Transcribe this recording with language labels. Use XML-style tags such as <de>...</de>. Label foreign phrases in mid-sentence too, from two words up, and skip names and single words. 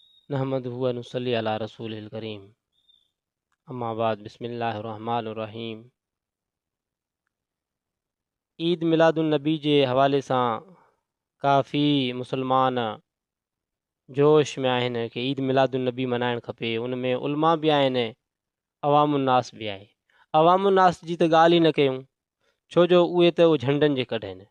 <ar>نحمده ونصلي على رسوله الكريم. أما بعد بسم الله الرحمن الرحيم.</ar> <sd>ईद मिलादुन नबी जे हवाले सां काफ़ी मुसलमान जोश में आहिनि कि ईद मिलादुन नबी मल्हाइणु खपे। उन में उलमा बि आहिनि, अवामुन्नास बि आहे। अवामुन्नास जी त ॻाल्हि ई न कयूं, छो जो उहे त झंडनि जे कढ आहिनि।</sd>